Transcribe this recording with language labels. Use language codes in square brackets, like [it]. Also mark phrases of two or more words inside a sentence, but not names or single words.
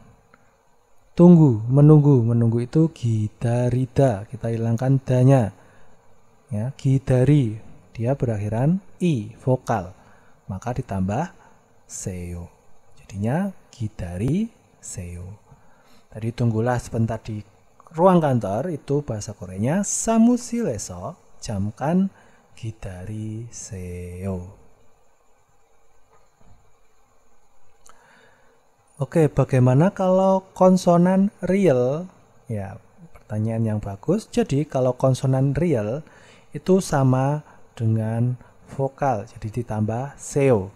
[id] Tunggu, menunggu itu gidarida, kita hilangkan danya ya. Gidari dia berakhiran i, vokal, maka ditambah seo. Jadinya [ko] 기다리 세. [id] Tadi tunggulah sebentar di ruang kantor, itu bahasa Koreanya [ko] 사무실에서 잠깐 기다리세요. [id] Oke, bagaimana kalau konsonan real? Ya, pertanyaan yang bagus. Jadi kalau konsonan real itu sama dengan vokal, jadi ditambah seo.